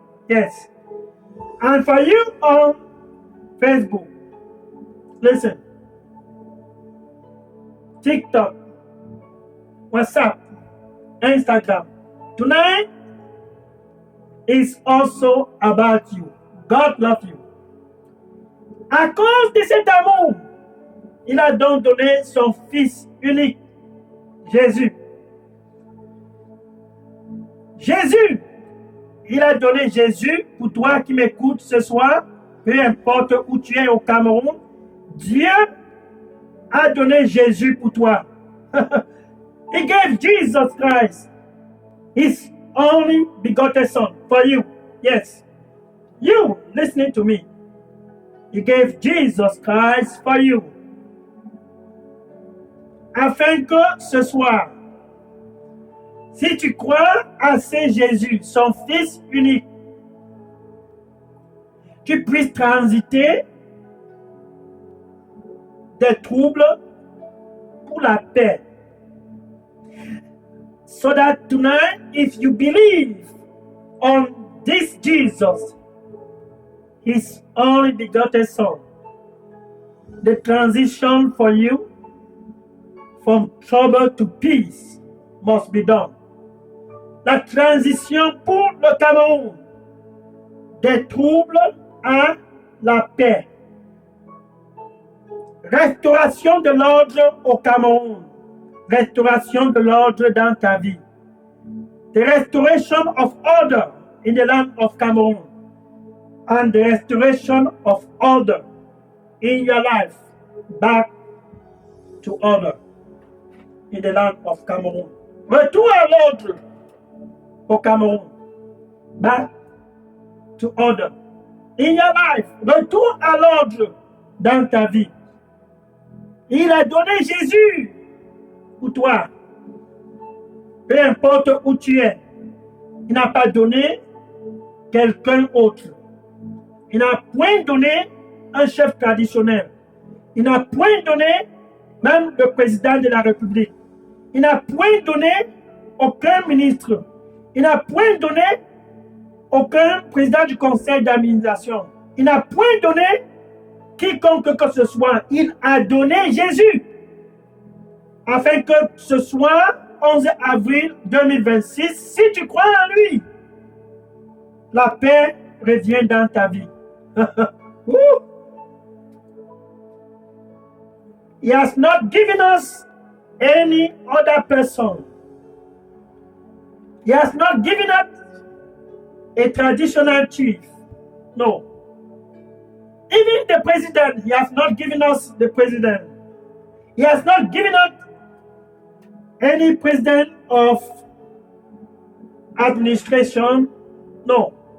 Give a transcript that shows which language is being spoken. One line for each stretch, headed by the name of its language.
English: Yes. And for you on Facebook, listen, TikTok, WhatsApp, Instagram. Tonight is also about you. God loves you.
French: À cause de cet amour, il a donc donné son Fils unique, Jésus. Jésus, il a donné Jésus pour toi qui m'écoutes ce soir, peu importe où tu es au Cameroun. Dieu a donné Jésus pour toi.
English: He gave Jesus Christ, His only begotten Son, for you. Yes, you listening to me. He gave Jesus Christ for you.
French: Afin que ce soir, si tu crois à ce Jésus, son Fils unique, tu puisses transiter des troubles pour la paix.
English: So that tonight, if you believe on this Jesus, His only begotten Son, the transition for you from trouble to peace must be done.
French: La transition pour le Cameroun des troubles à la paix. Restauration de l'ordre au Cameroun. Restauration de l'ordre dans ta vie.
English: The restoration of order in the land of Cameroon. And the restoration of order in your life back to order in the land of Cameroon.
French: Retour à l'ordre au Cameroun.
English: Back to order in your life.
French: Retour à l'ordre dans ta vie. Il a donné Jésus pour toi. Peu importe où tu es. Il n'a pas donné quelqu'un autre. Il n'a point donné un chef traditionnel. Il n'a point donné même le président de la République. Il n'a point donné aucun ministre. Il n'a point donné aucun président du conseil d'administration. Il n'a point donné quiconque que ce soit. Il a donné Jésus. Afin que ce soir, 11 avril 2026, si tu crois en lui, la paix revient dans ta vie.
English: He has not given us any other person. He has not given us a traditional chief. No. Even the president, he has not given us the president. He has not given us any president of administration. No.